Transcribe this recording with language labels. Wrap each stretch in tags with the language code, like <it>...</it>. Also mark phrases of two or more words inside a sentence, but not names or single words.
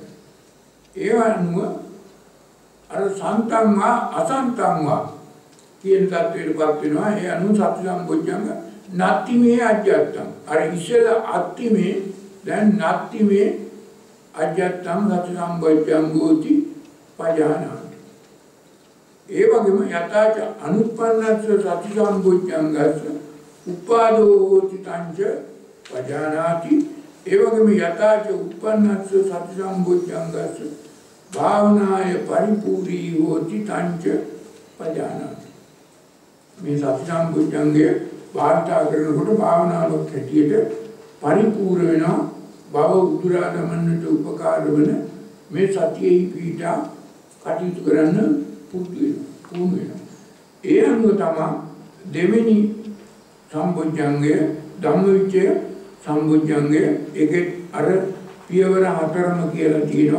<si>ඒ වගේම අර</si> <pi>සන්තම්වා අසන්තම්වා</pi> <si>කියන තත්ත්වයටපත් වෙනවා. ඒ අනුව</si> <pi>සති සම්බොජ්ජංග නත්තිමේ අජ්ජත්තම්.</pi> <si>අර ඉස්සෙල්ල</si> <pi>අත්තිමේ දැන් නත්තිමේ අජ්ජත්තම් සති සම්බොජ්ජංගෝති පජානාති.</pi> <si>ඒ වගේම</si> <pi>යථාච අනුප්පන්නස්ස සති සම්බොජ්ජංගස්ස උපාදෝ හෝති තංච පජානාති.</pi> <si>ඒ වගේම</si> <pi>යථාච උප්පන්නස්ස සති සම්බොජ්ජංගස්ස භාවනාය පරිපූර්ණී හෝති තංච පජානාති.</pi> <si>මේ සති සම්බොජ්ජංගය වාර්තා කරනකොට භාවනාවක් හැටියට පරිපූර්ණ වෙනවා. භව උදුරා ගමන්නට උපකාර වන මේ සතියෙහි පීඨා කටයුතු කරන්න පුරුදු වෙනවා. ඒ අනුව තමයි දෙවෙනි සම්බොජ්ජංගය ධම්මවිචය සම්බොජ්ජංගය ඒකේ අර පියවර 4ම කියලා තියෙනවා.</si>